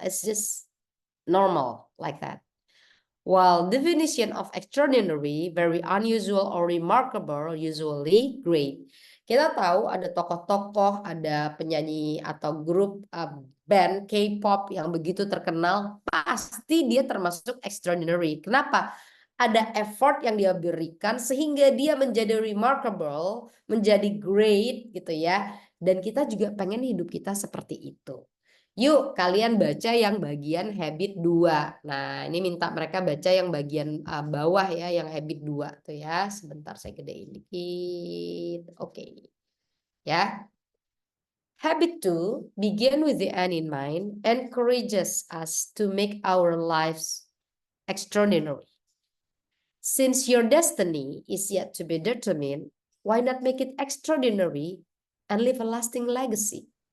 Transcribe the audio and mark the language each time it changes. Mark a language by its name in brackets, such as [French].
[English] It's just normal like that. While definition of extraordinary, very unusual or remarkable, usually great. [Indonesian] Kita tahu ada tokoh-tokoh, ada penyanyi atau grup band K-pop yang begitu terkenal, pasti dia termasuk extraordinary. Kenapa? Ada effort yang dia berikan sehingga dia menjadi remarkable, menjadi great gitu ya. Dan kita juga pengen hidup kita seperti itu. Yuk, kalian baca yang bagian habit 2. Nah, ini minta mereka baca yang bagian bawah ya, yang habit 2 tuh ya. Sebentar saya gedein dikit. Oke. Ya. [English] Habit 2, begin with the end in mind, encourages us to make our lives extraordinary. Since your destiny is yet to be determined, why not make it extraordinary and leave a lasting legacy?